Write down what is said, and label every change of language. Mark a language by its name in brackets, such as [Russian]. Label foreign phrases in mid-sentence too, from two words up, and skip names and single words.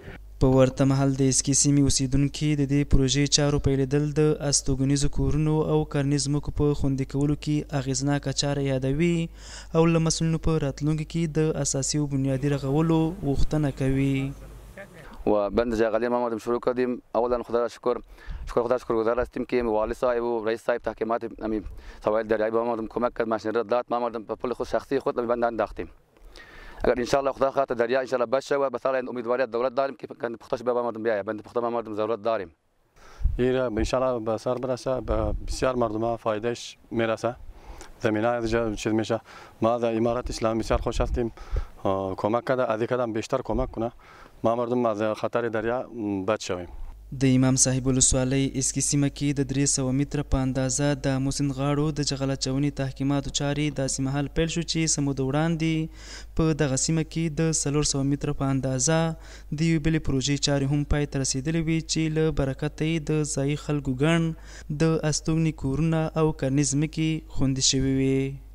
[Pashto] په ورته مهال د اسکي سیمې اوسیدونکي د دې پروژې چارو پیلېدل د استوګنیزو کورونو او کرنیزو ځمکو په خوندي کولو کې اغېزناکه چاره یادوي او له مسؤلینو په راتلونکي کې د اساسي او بنیادي رغولو غوښتنه کوي. [Persian] و بند جغلی ما مردم شروع کردیم. اولا خدا را شکرگزار هستیم که والی صاحب و رئیس صاحب تحکیمات سواحل دریایی به ما مردم کمک کرد، ماشین را داد. ما مردم په پول خود شخصی خود به بند انداختیم. اگر انشالله خدا خاطر دریا انشالله بس شود به سال امیدواریت دولت داریم که پختش به مردم بیاید. بند پخته به مردم ضرورت داریم. این انشالله به سر برسه به بسیار مردم فایدهش میرسه. زمینه چیز میشه. ما از امارت اسلامی بسیار خوش هستیم. کمک کرده از کدام بیشتر کمک کنه ما مردم از خطر دریا بچ شویم. [Pashto] د امام صاحب ولسوالۍ اسکي سیمه کې د 300 متره په اندازه د آمو سیند غاړو د جغل اچونې تحکیماتو چارې داسې مهال پیل شو چې څه موده وړاندې په دغه سیمه کې د 400 متره په اندازه د یوې بلې پروژې چارې هم پای ته رسېدلې وې چې له برکته یې د ځایي خلکو ګڼ د استوګنې کورونه او کرنیزې ځمکې خوندي شوې وې.